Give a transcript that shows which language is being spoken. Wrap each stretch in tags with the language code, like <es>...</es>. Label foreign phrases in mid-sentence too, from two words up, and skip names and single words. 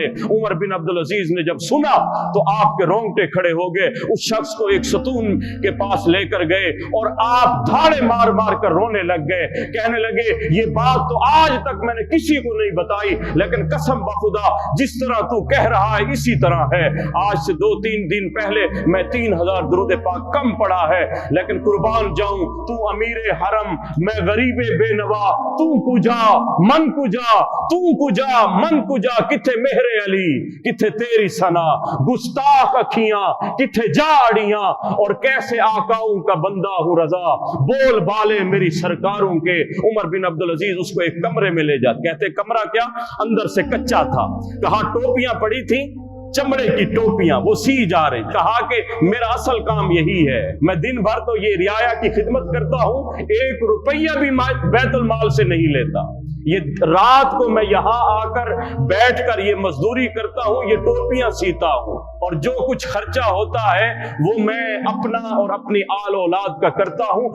<ur>عمر بن عبد العزیز نے جب سنا تو آپ کے رونگٹے کھڑے ہو گئے، اس شخص کو ایک ستون کے پاس لے کر گئے اور آپ دھاڑے مار مار کر رونے لگ گئے، کہنے لگے یہ بات تو آج تک میں نے کسی کو نہیں بتائی، لیکن قسم بخدا جس طرح تو کہہ رہا ہے اسی طرح ہے۔ آج سے 2-3 دن پہلے میں 3,000 درود پاک کم پڑھا ہے، لیکن قربان جاؤں تو امیر حرم، میں غریب بے نوا،</ur> <fa>تو کجا من کجا، تو کجا من کجا،</fa> <pa>کتھے مہر علی کتھے تیری ثنا، گستاخ اکھیاں کتھے جاڑیاں،</pa> <ur>اور کیسے آقاؤں کا بندہ ہوں رضا، بول بالے میری سرکاروں کے۔ عمر بن عبد العزیز اس کو ایک کمرے میں لے جاتے، کہتے کمرہ کیا؟ اندر سے کچا تھا۔ کہا ٹوپیاں پڑی تھیں، چمڑے کی ٹوپیاں، وہ سی جا رہی۔ کہا کہ میرا اصل کام یہی ہے، میں دن بھر تو یہ رعایا کی خدمت کرتا ہوں، 1 روپیہ بھی بیت المال سے نہیں لیتا، یہ رات کو میں یہاں آ کر بیٹھ کر یہ مزدوری کرتا ہوں، یہ ٹوپیاں سیتا ہوں، اور جو کچھ خرچہ ہوتا ہے وہ میں اپنا اور اپنی آل اولاد کا کرتا ہوں۔</ur>